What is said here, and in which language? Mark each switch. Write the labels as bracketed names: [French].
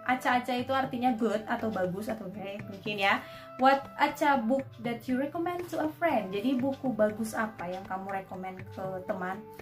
[Indonesian] Acha-Acha itu artinya good atau bagus atau baik mungkin ya. [English] What Acha book that you recommend to a friend? [Indonesian] Jadi buku bagus apa yang kamu rekomend ke teman?